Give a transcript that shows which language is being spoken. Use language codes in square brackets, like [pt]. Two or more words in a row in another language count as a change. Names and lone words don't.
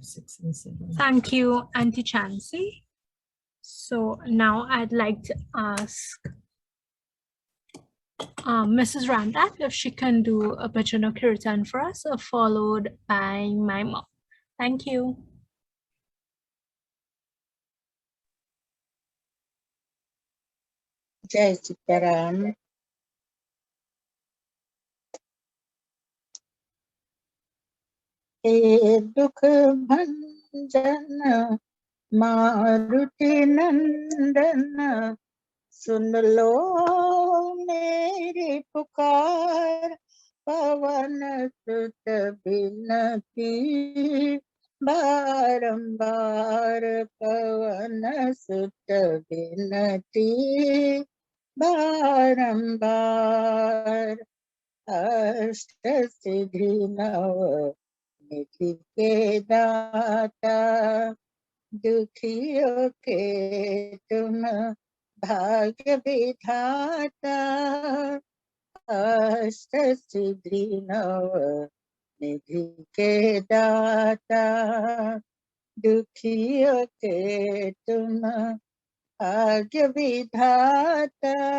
[en] 6 and 7. Thank you, Auntie Chansey. So now I'd like to ask Mrs. Ramdat if she can do a bhajan or kirtan for us, followed by my mom. Thank you. [hi] जय सीताराम। हे दुख भंजन मारुति नंदन, सुन लो मेरी पुकार, पवन सुत बिनती बारंबार, पवन सुत बिनती बारंबार। अष्ट सिद्धि नव निधि के दाता, दुखियों के तुम भाग्य विधाता। अष्ट सिद्धि नव निधि के दाता, दुखियों के तुम भाग्य विधाता।